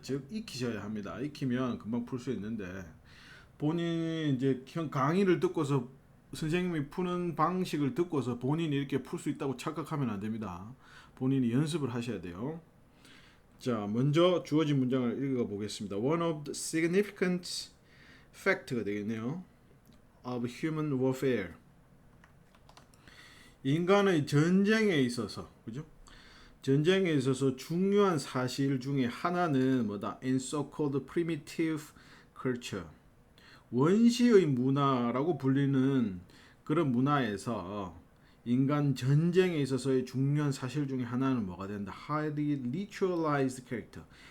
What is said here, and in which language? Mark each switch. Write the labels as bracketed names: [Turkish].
[Korean] 즉 익히셔야 합니다. 익히면 금방 풀 수 있는데 본인이 이제 강의를 듣고서 선생님이 푸는 방식을 듣고서 본인이 이렇게 풀 수 있다고 착각하면 안 됩니다. 본인이 연습을 하셔야 돼요. 자, 먼저 주어진 문장을 읽어 보겠습니다. [English] One of the significant fact [Korean] 가 되겠네요. [English] of human warfare. [Korean] 인간의 전쟁에 있어서, 그죠? 전쟁에 있어서 중요한 사실 중에 하나는 뭐다? [English] In so-called primitive culture. [Korean] 원시의 문화라고 불리는 그런 문화에서 인간 전쟁에 있어서의 중요한 사실 중에 하나는 뭐가 된다? [English] Highly ritualized character.